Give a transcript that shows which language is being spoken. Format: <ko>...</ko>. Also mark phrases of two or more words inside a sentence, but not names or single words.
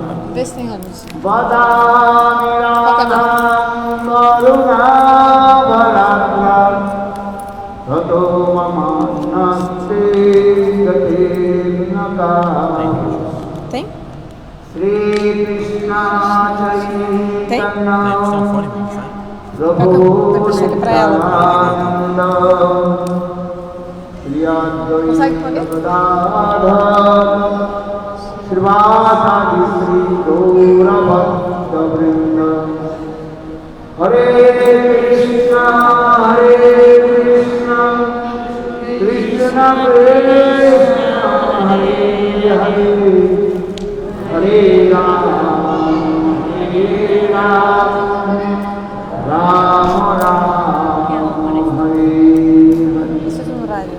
<pt>Vê se tem rádio. Tem? Tem? São fone, Depois chega pra ela. Consegue poner?</pt> <sa>Krishna Krishna Hare Hare Hare Ram Hare Ram Ram Ram Hare</sa> <pt>Isso é no horário.</pt>